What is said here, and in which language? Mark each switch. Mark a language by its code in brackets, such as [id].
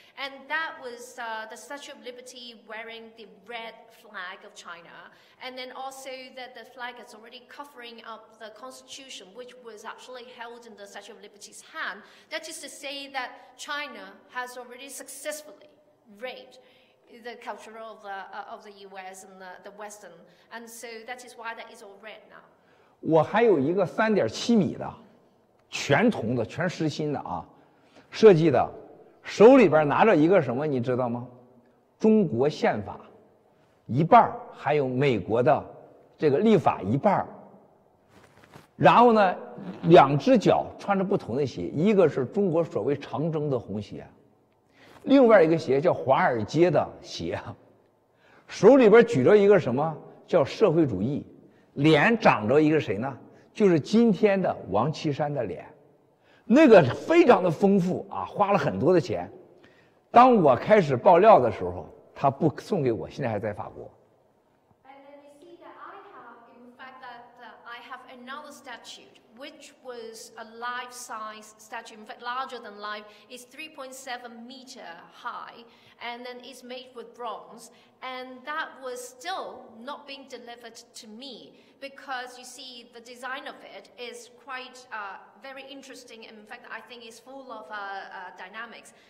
[en] And that was the Statue of Liberty wearing the red flag of China, and then also that the flag is already covering up the Constitution, which was actually held in the Statue of Liberty's hand. That is to say that China has already successfully raped the culture of the U.S. and the Western, and so that is why that is all red now. [zh] 我还有一个3.7米的，全铜的，全实心的啊，设计的，手里边拿着一个什么，你知道吗？中国宪法一半，还有美国的这个立法一半。然后呢，2只脚穿着不同的鞋，一个是中国所谓长征的红鞋。另外一个鞋叫华尔街的鞋，手里边举着一个什么叫社会主义，脸长着一个谁呢？就是今天的王岐山的脸，那个非常的丰富啊，花了很多的钱。当我开始爆料的时候，他不送给我，现在还在法国。 [en] And then you see that in fact, I have another statue, which was a life-size statue, in fact larger than life. It's 3.7 meter high, and then it's made with bronze, and that was still not being delivered to me because you see the design of it is quite very interesting, and in fact I think it's full of dynamics.